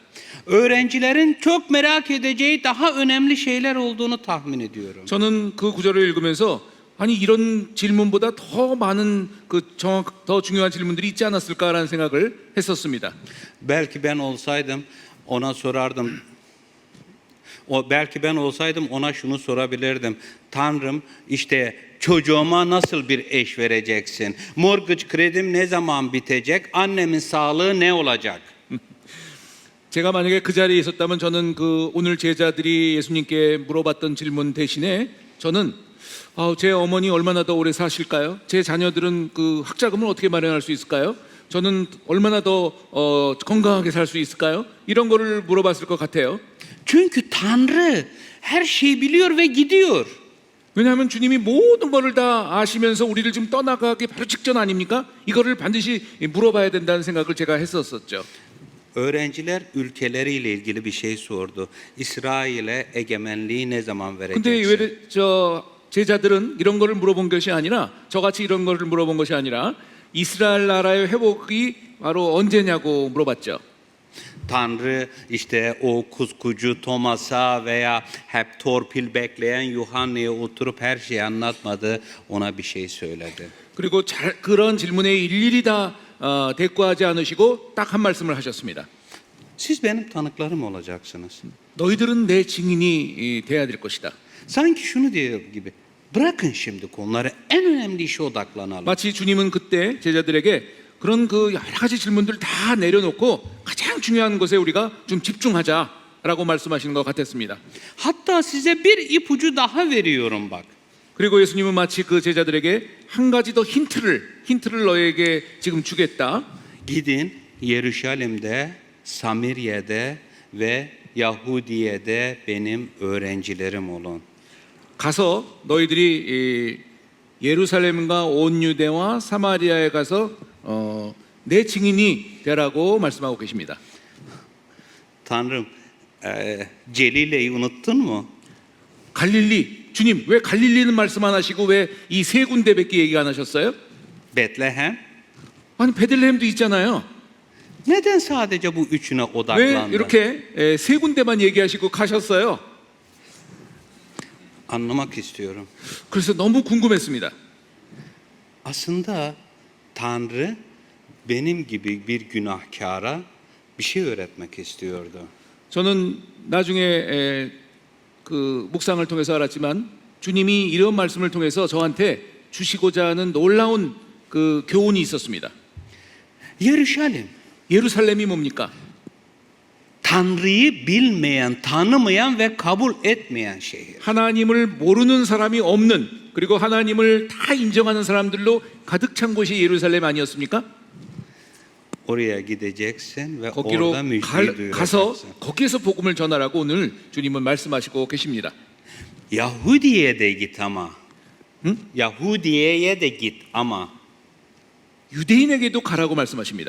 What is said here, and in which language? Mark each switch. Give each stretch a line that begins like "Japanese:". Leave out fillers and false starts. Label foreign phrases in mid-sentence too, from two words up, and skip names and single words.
Turkish: Öğrencilerin çok merak edeceği daha önemli şeyler olduğunu tahmin ediyorum.
Korean: 저는 그 구절을 읽으면서 아니 이런 질문보다 더 많은 더 중요한 질문들이 있지 않았을까라는 생각을 했었습니다.
Turkish: Belki ben olsaydım ona sorardım. Belki ben olsaydım ona şunu sorabilirdim. Tanrım, işte çocuğuma nasıl bir eş vereceksin? Mortgage kredim ne zaman bitecek? Annemin sağlığı ne olacak?
Korean: 제가 만약에 그 자리에 있었다면 저는 그 오늘 제자들이 예수님께 물어봤던 질문 대신에 저는 제 어머니 얼마나 더 오래 사실까요? 제 자녀들은 그 학자금을 어떻게 마련할 수 있을까요? 저는 얼마나 더 건강하게 살 수 있을까요? 이런 거를 물어봤을 것 같아요.
Turkish: Çünkü Tanrı her şeyi biliyor ve gidiyor.
Korean: 왜냐하면 주님이 모든 것을 다 아시면서 우리를 지금 떠나가기 바로 직전 아닙니까? 이거를 반드시 물어봐야 된다는 생각을 제가 했었었죠.
Turkish: Öğrenciler ülkeleriyle ilgili bir şey sordu. İsrail'e egemenliği ne zaman
Korean: 근데
Turkish: vereceksin?
Korean: 왜 제자들은 이런 거를 물어본 것이 아니라 저같이 이런 거를 물어본 것이 아니라 이스라엘 나라의 회복이 바로 언제냐고 물어봤죠.
Turkish: Tanrı işte o kuzkucu Thomas'a veya hep torpil bekleyen Yuhanna'ya oturup her şeyi anlatmadı. Ona bir şey söyledi.
Korean: 그리고 그런 질문에 일일이 다 대꾸하지 않으시고 딱 한 말씀을 하셨습니다.
Turkish: Siz benim tanıklarım olacaksınız.
Korean: 너희들은 내 증인이 돼야 될 것이다.
Turkish: Sanki şunu diyor gibi. Bırakın şimdi konuları. En önemli işe odaklanalım.
Korean: 마치 주님은 그때 제자들에게 그런 그 여러 가지 질문들을 다 내려놓고 가장 중요한 것에 우리가 좀 집중하자라고 말씀하시는 것 같았습니다.
Turkish: Hatta size bir ipucu daha veriyorum bak.
Korean: 그리고 예수님은 마치 그 제자들에게 한 가지 더 힌트를 너에게 지금 주겠다.
Turkish: Gidin Yeruşalim'de, Samirya'de ve Yahudiye'de benim öğrencilerim olun.
Korean: 가서 너희들이 예루살렘과 온 유대와 사마리아에 가서 내 증인이 되라고 말씀하고 계십니다.
Turkish: Tanrım, Celile'yi unuttun mu?
Korean: 갈릴리, 주님 왜 갈릴리는 말씀 안 하시고 왜 이 세 군데밖에 얘기 안 하셨어요?
Turkish: Betlehem.
Korean: 아니 베들레헴도 있잖아요.
Turkish: Neden sadece bu üçüne
Korean: 왜
Turkish: odaklandın?
Korean: 이렇게 세 군데만 얘기하시고 가셨어요?
Turkish: Anlamak istiyorum.
Korean: 그래서 너무 궁금했습니다.
Turkish: Aslında Tanrı benim gibi bir günahkara bir şey öğretmek istiyordu.
Korean: 저는 나중에 그 묵상을 통해서 알았지만 주님이 이런 말씀을 통해서 저한테 주시고자 하는 놀라운 그 교훈이 있었습니다.
Turkish: Yeruşalim,
Korean: 예루살렘이 뭡니까?
Turkish: Tanrı'yı bilmeyen, tanımayan ve kabul etmeyen şehir.
Korean: 하나님을 모르는 사람이 없는 그리고 하나님을 다 인정하는 사람들로 가득 찬 곳이 예루살렘 아니었습니까?
Turkish: Oraya gideceksin ve
Korean: 거기로
Turkish: orada müjdeyi
Korean: 가서
Turkish: duyuracaksın.
Korean: 거기에서 복음을 전하라고 오늘 주님은 말씀하시고 계십니다.
Turkish: Yahudi'ye de git ama. Yahudiye'ye de git ama.
Korean: 유대인에게도 가라고 말씀하십니다.